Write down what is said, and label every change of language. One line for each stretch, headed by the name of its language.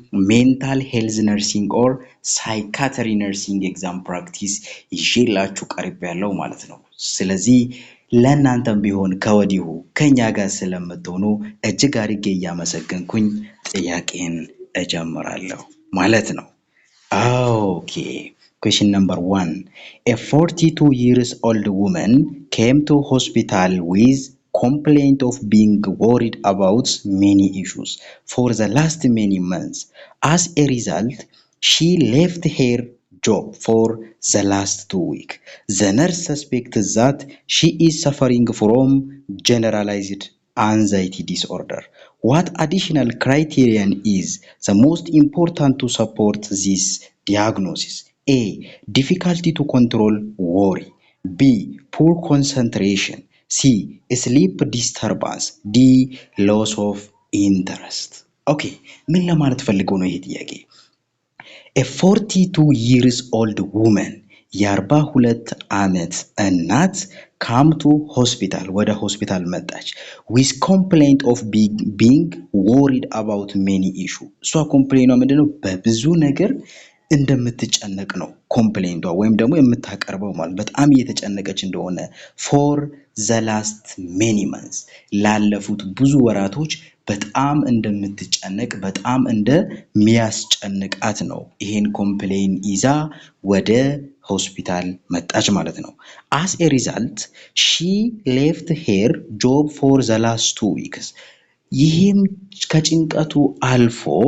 Amharic: ሜንታል ሄልዝ ነርሲንግ ኦር ሳይካትሪ ነርሲንግ ኤግዛም ፕራክቲስ ይዤላችሁ ቀርቤያለሁ ማለት ነው። ስለዚህ ለእናንተም ቢሆን ከወዲሁ ከኛ ጋር ስለምትሆኑ እጅግ አድርጌ እያመሰገንኩኝ ጥያቄን እጀምራለሁ ማለት ነው። ኦኬ
English: Question number 1. A 42 years old woman came to hospital with complaint of being worried about many issues for the last many months. As a result, she left her job for the last 2 weeks. The nurse suspects that she is suffering from generalized anxiety disorder. What additional criterion is the most important to support this diagnosis? A. Difficulty to control worry. B. Poor concentration. C. Sleep disturbance. D. Loss of interest.
Amharic: Okay, ምን ለማለት ፈልገው ነው ይሄ ጥያቄ?
English: A 42 years old woman
Amharic: የ42 ዓመት እናት
English: come to hospital
Amharic: ወደ ሆስፒታል መጣች
English: with complaint of being worried about many issue።
Amharic: እሷ ኮምፕሌኗ ምንድነው? በብዙ ነገር እንደምትጨነቅ ነው ኮምፕሌንቷ ወይም ደግሞ የምታቀርበው ማለት በጣም እየተጨነቀች እንደሆነ
English: for the last many months
Amharic: ላለፉት ብዙ ወራቶች በጣም እንደምትጨነቅ በጣም እንደሚያስጨንቃት ነው ይሄን ኮምፕሌን ይዛ ወደ ሆስፒታል መጣች ማለት ነው።
English: as a result she left her job for the last 2 weeks።
Amharic: ይሄም ከጭንቀቱ አልፎ